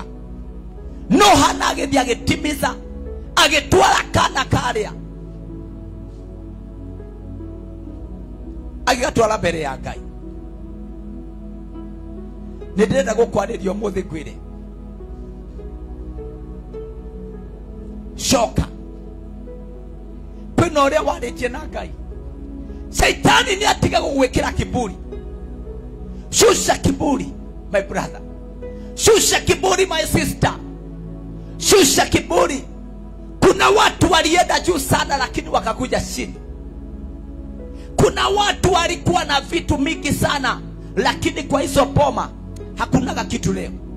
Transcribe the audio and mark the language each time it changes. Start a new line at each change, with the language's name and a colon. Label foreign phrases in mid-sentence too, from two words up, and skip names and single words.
Kikuyu: No Hana agithia agitimiza, agitwara kana karia, agigatwara mbere ya Ngai. Ndirenda gukwariria umuthi kwire, coka kwina uria waritie na Ngai, Shaitani ni atiga gugwikira kiburi.
Swahili: Shusha kiburi,
English: my brother.
Swahili: Shusha kiburi,
English: my sister.
Swahili: Shusha kiburi. Kuna watu walienda juu sana lakini wakakuja chini. Kuna watu walikuwa na vitu mingi sana lakini kwa hizo poma hakuna kitu leo.